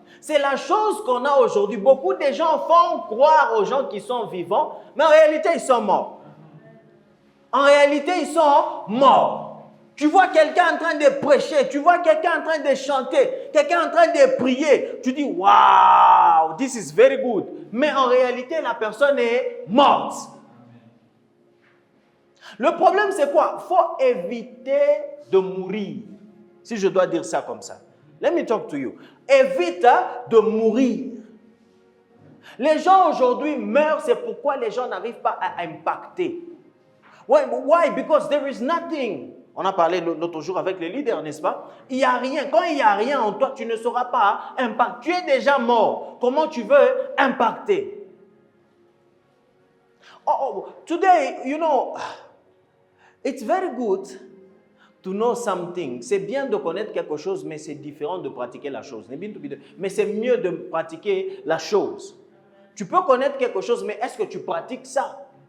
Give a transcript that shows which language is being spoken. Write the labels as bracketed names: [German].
[French] C'est la chose qu'on a aujourd'hui. Beaucoup de gens font croire aux gens qui sont vivants, mais en réalité, ils sont morts. En réalité, ils sont morts. Tu vois quelqu'un en train de prêcher, tu vois quelqu'un en train de chanter, quelqu'un en train de prier. Tu dis, [English] wow, this is very good. [French] Mais en réalité, la personne est morte. Le problème, c'est quoi? Il faut éviter de mourir. Si je dois dire ça comme ça. [English] Let me talk to you. [French] Évite de mourir. Les gens aujourd'hui meurent, c'est pourquoi les gens n'arrivent pas à impacter. [English] Why? Because there is nothing. [French] On a parlé l'autre jour avec les leaders, n'est-ce pas? Il n'y a rien. Quand il n'y a rien en toi, tu ne sauras pas impacter. Tu es déjà mort. Comment tu veux impacter? [English] Today, you know, it's very good to know something. [French] C'est bien de connaître quelque chose, mais c'est différent de pratiquer la chose. Mais c'est mieux de pratiquer la chose. Tu peux connaître quelque chose, mais est-ce que tu pratiques ça?